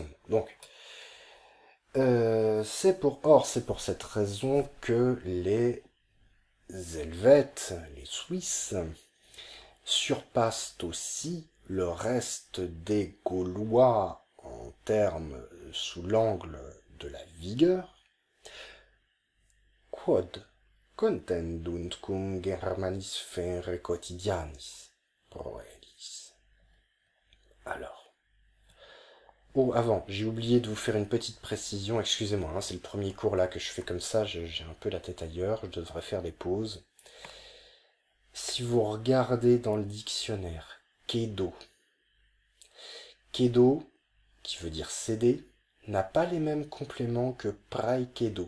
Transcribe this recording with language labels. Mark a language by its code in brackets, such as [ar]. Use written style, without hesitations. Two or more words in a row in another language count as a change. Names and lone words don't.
[fr] Donc c'est pour cette raison que les Helvètes, les Suisses, surpassent aussi le reste des Gaulois en termes sous l'angle de la vigueur. [la] Quod contendunt cum Germanis fere quotidianis proelis. [fr] Alors. Oh, avant, j'ai oublié de vous faire une petite précision, excusez-moi, hein, c'est le premier cours là que je fais comme ça, j'ai un peu la tête ailleurs, je devrais faire des pauses. Si vous regardez dans le dictionnaire, Kedo, Kedo, qui veut dire céder, n'a pas les mêmes compléments que Praikedo.